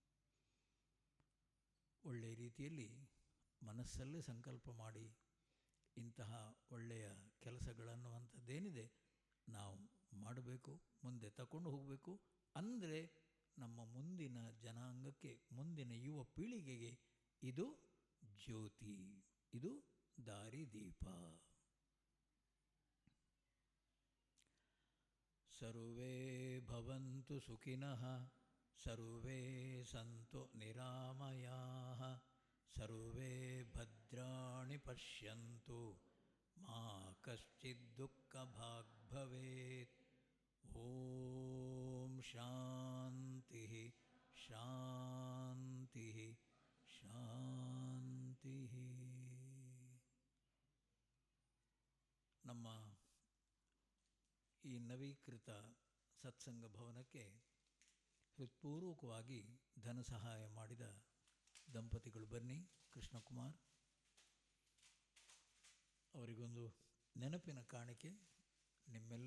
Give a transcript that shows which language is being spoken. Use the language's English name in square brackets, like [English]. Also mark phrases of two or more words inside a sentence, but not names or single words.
[Kannada] ಒಳ್ಳೆಯ ರೀತಿಯಲ್ಲಿ ಮನಸ್ಸಲ್ಲೇ ಸಂಕಲ್ಪ ಮಾಡಿ ಇಂತಹ ಒಳ್ಳೆಯ ಕೆಲಸಗಳನ್ನುವಂಥದ್ದೇನಿದೆ ನಾವು ಮಾಡಬೇಕು, ಮುಂದೆ ತಗೊಂಡು ಹೋಗಬೇಕು. ಅಂದರೆ ನಮ್ಮ ಮುಂದಿನ ಜನಾಂಗಕ್ಕೆ, ಮುಂದಿನ ಯುವ ಪೀಳಿಗೆಗೆ ಇದು ಜ್ಯೋತಿ, ಇದು ದಾರಿದೀಪ. [Sanskrit] ಸರ್ವೇ ಭವಂತು ಸುಖಿನಃ, ಸರ್ವೇ ಸಂತು ನಿರಾಮಯಾಃ, ಸರ್ವೇ ಭದ್ರಾಣಿ ಪಶ್ಯಂತು, ಮಾ ಕಶ್ಚಿತ್ ದುಃಖಭಾಗ್ ಭವೇತ್. ಓಂ ಶಾಂತಿ ಶಾಂತಿ ಶಾಂತಿ. [Kannada] ನಮ್ಮ ಈ ನವೀಕೃತ ಸತ್ಸಂಗ ಭವನಕ್ಕೆ ಹೃತ್ಪೂರ್ವಕವಾಗಿ ಧನ ಸಹಾಯ ಮಾಡಿದ ದಂಪತಿಗಳು ಬನ್ನಿ, ಕೃಷ್ಣಕುಮಾರ್ ಅವರಿಗೊಂದು ನೆನಪಿನ ಕಾಣಿಕೆ ನಿಮ್ಮೆಲ್ಲ